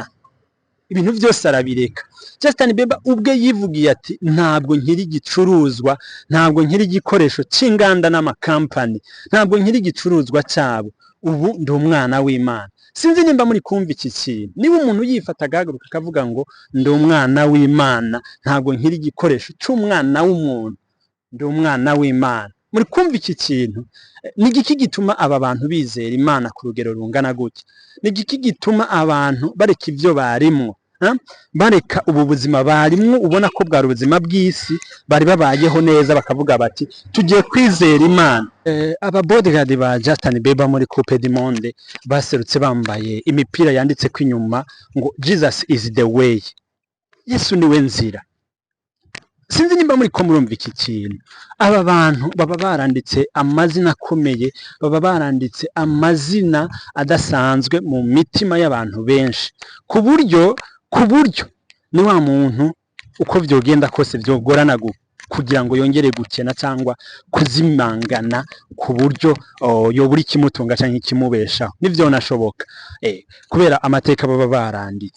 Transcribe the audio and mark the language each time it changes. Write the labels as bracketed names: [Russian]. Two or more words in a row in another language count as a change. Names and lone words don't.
[Rundi] Ibintu byose arabireka. Justin Bieber ubwe yivugiye ati ntabwo nkiri igicuruzwa, ntabwo nkiri igikoresho c'inganda n'amakampani, ntabwo nkiri igicuruzwa cyabo, ubu ndi umwana w'Imana. Sinzi nimba muri kumva iki kintu. Niba umuntu yifata agahaguruka akavuga ngo ndi umwana w'Imana, ntabwo nkiri igikoresho c'umwana w'umuntu, ndi umwana w'Imana, muri kumva iki kintu? Ni igiki gituma aba bantu bizera Imana ku rugero rungana gutya? Ni igiki gituma abantu bareka ivyo barimwo, bareka ubu buzima barimwo ubona ko bwari ubuzima bw'isi, bari babayeho neza, bakavuga bati tugiye kwizera Imana? Aba bodyguard ba Justin Bieber muri Coupe du Monde baserutse bambaye imipira yanditseko inyuma ngo [English] Jesus is the way, [Rundi] Yesu niwe nzira. Sinzi nimba muri ko murumva iki kintu. Aba bantu baba baranditse amazina akomeye, baba baranditse amazina adasanzwe mu mitima y'abantu benshi, ku buryo ni wa muntu uko vyogenda kose vyogorana kugira ngo yongere gukena cyangwa kuzimangana, ku buryo yobura ikimutunga canke ikimubeshaho, nivyo nashoboka kubera amateka baba baranditse.